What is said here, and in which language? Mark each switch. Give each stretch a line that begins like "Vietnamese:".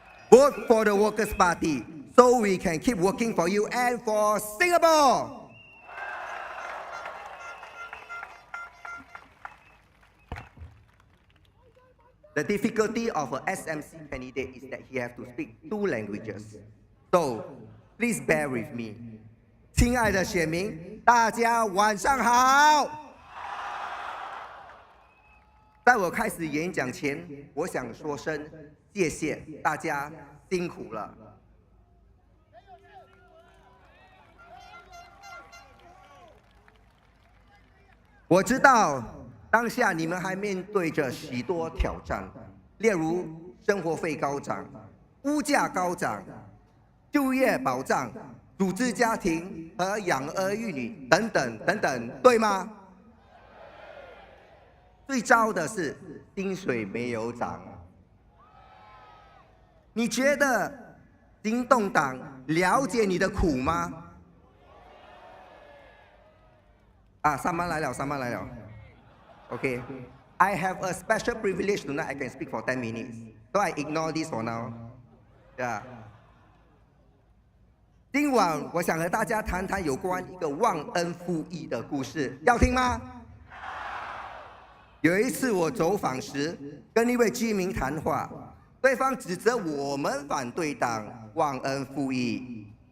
English: Vote for the Workers' Party so we can keep working for you and for Singapore. The difficulty of an SMC candidate is that he has to speak 2 languages. So, please bear with me.
Chinese: 亲爱的选民，大家晚上好。在我开始演讲前，我想说声谢谢大家辛苦了。我知道当下你们还面对着许多挑战，例如生活费高涨、物价高涨、就业保障、组织家庭和养儿育女等等等等，对吗？最糟的是薪水没有涨。你觉得行动党了解你的苦吗？啊，上班来了，上班来了。
English: Okay, I have a special privilege tonight. I can speak for 10 minutes, so I ignore this for now. Yeah.
Chinese: 今晚我想和大家谈谈有关一个忘恩负义的故事，要听吗？有一次我走访时，跟一位居民谈话，对方指责我们反对党忘恩负义。